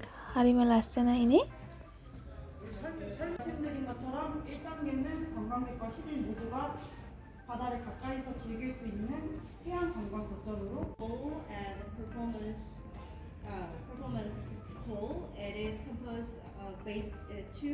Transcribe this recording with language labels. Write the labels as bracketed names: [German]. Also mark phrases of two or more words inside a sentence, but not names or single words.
[Sinhala] හරිම ලස්සනයිනේ. [Korean] 말씀드린 것처럼 1단계는 관광객과 시민 모두가 바다를 가까이서 즐길 수 있는 해양 관광 거점으로 [English] and performance hall. It is composed of phase 2.